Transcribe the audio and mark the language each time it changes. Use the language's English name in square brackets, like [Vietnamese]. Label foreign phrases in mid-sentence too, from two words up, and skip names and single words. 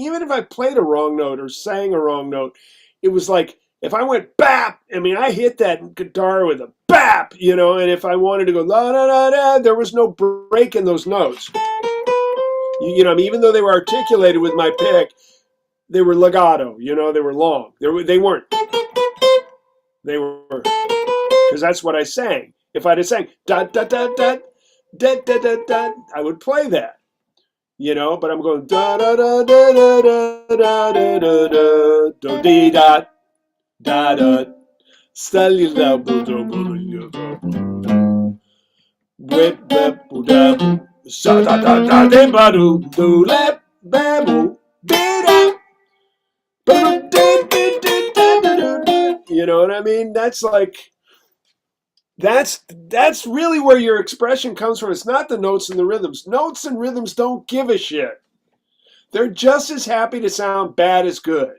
[English] Even if I played a wrong note or sang a wrong note, it was like if I went bap, I mean, I hit that guitar with a bap, and if I wanted to go la la la la, there was no break in those notes. I mean, even though they were articulated with my pick, they were legato, they were long. They weren't. They were, because that's what I sang. If I'd have sang da da da da da da da da, I would play that, But I'm going da da da da da da da da da da do dee da da da stali da bu do bu do whip whip bu da sa da da da de ba do do lep ba bu dee da. You know what I mean? That's like that's really where your expression comes from. It's not the notes and the rhythms. Notes and rhythms don't give a shit. They're just as happy to sound bad as good.